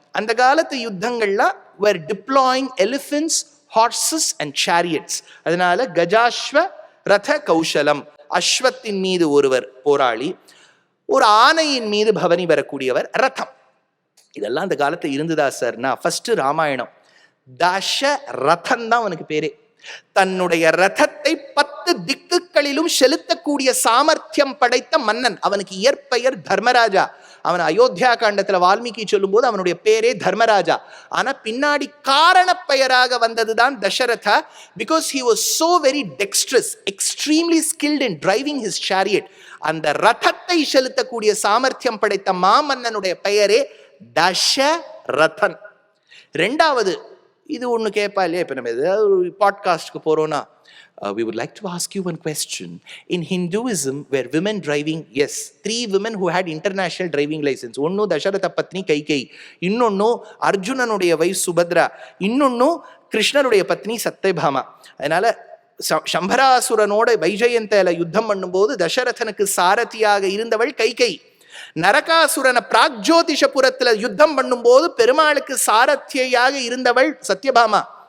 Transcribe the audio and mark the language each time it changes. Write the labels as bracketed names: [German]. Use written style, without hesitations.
[Tamil] அந்த காலத்து யுத்தங்கள்லாம் [English] were deploying elephants, horses and chariots. [Tamil] அதனால கஜாஸ்வ ரத கௌசலம். அஸ்வத்தின் மீது ஒருவர் போராளி, ஒரு ஆணையின் மீது பவனி வரக்கூடியவர், ரதம். இதெல்லாம் அந்த காலத்துல இருந்துதா சார்னா, ஃபர்ஸ்ட் ராமாயணம். தச ரதம் தான் அவனுக்கு பேரே. தன்னுடைய ரதத்தை 10 திக்குகளிலும் செலுத்தக்கூடிய சாமர்த்தியம் படைத்த மன்னன். அவனுக்கு இயற்பெயர் தர்மராஜா. அவன் அயோத்தியா காண்டத்துல வால்மீகி சொல்லும் போது அவனுடைய பேரே தர்மராஜா. ஆனா பின்னாடி காரண பெயராக வந்ததுதான் Dasharatha. [English] Because he was so very dexterous, extremely skilled in driving his chariot. [Tamil] அந்த ரதத்தை செலுத்தக்கூடிய சாமர்த்தியம் படைத்த மாமன்னனுடைய பெயரே தசரதன். ரெண்டாவது, இது ஒன்று கேட்பா இல்லையா, இப்போ நம்ம ஏதாவது ஒரு பாட்காஸ்ட்க்கு போகிறோன்னா, [English] we would like to ask you one question. In Hinduism, were women driving? Yes, 3 women who had international driving license. [Tamil] ஒன்னு தசரத பத்னி கைகேயி, இன்னொன்னு அர்ஜுனனுடைய வைஃப் சுபத்ரா, இன்னொன்னு கிருஷ்ணருடைய பத்னி சத்யபாமா. அதனால சம்பராசுரனோட வைஜெயந்தில யுத்தம் பண்ணும்போது தசரதனுக்கு சாரதியாக இருந்தவள் கைகேயி. நரகாசுரனை பிராக்ஜோதிஷபுரத்துல யுத்தம் பண்ணும்போது பெருமாளுக்கு சாரத்தியாக இருந்தவள் சத்யபாமா.